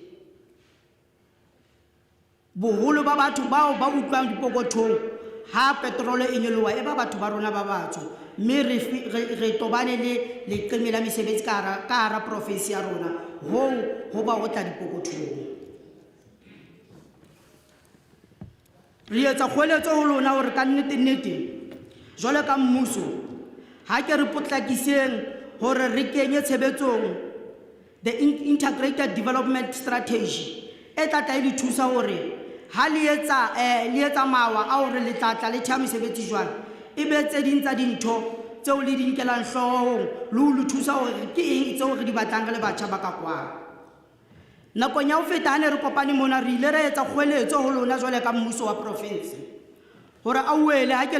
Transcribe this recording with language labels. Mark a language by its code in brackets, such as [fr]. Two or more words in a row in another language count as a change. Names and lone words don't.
[st] Boholo ba batho bao ba utlwang dipokothong ha petrole e nyoloha e ba batho ba rona ba batsho, mme re tobane le leqeme la mesebetsi ka hara province ya rona ho ba ho tla dipokothong. Re etsa kgoeletso ho lona hore ka nnete jwale ka mmuso ha ke re potlakiseng hore re kenye tshebetsong [en] the integrated development strategy [st] e tla tla e thusa hore ha le etsa mawa a hore le tla le tha mesebetsi jwang e be tse ding tsa dintho tseo le di nkelang hloohong le ho le thusa hore ke eng tseo re di batlang re le batjha ba ka kwana. Nakong ya ho feta ha ne re kopane mona re ile re etsa kgoeletso ho lona jwale ka mmuso wa province hore a uele ha ke le